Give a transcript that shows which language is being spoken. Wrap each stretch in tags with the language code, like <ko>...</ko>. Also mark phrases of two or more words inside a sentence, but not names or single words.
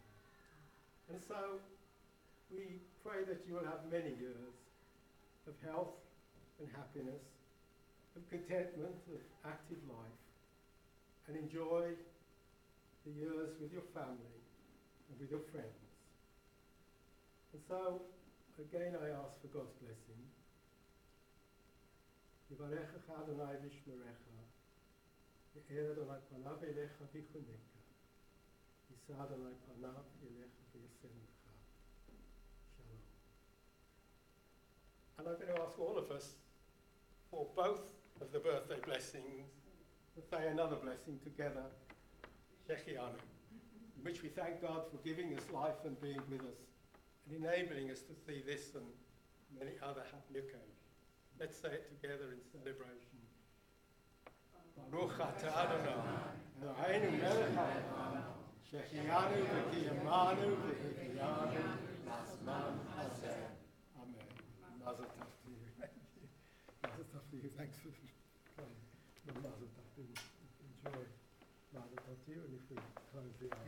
<en>And so we pray that you will have many years of health and happiness, of contentment, of active life, and enjoy the years with your family and with your friends. And so, again, I ask for God's blessing.</en> <he>יברכך יהוה וישמרך יאר יהוה פניו אליך ויחנך ישא יהוה פניו אליך וישם לך. שלום.</he> <en>And I'm going to ask all of us for both of the birthday blessings to say another blessing together, Shechianu, in which we thank God for giving us life and being with us, and enabling us to see this and many other happy occasions. Let's say it together in celebration.</en> <he>ברוך אתה יהוה אלהינו מלך העולם, שהחיינו וקימנו והגיענו לזמן הזה אמן.</he> <yi>מזל טוב</yi> <en>to you.</en> <yi>מזל טוב</yi> <en>to you. Thanks for coming.</en> <yi>מזל טוב</yi> <en>to you. Enjoy.</en> <yi>מזל טוב</yi> <en>to you, and if we close the hour.</en>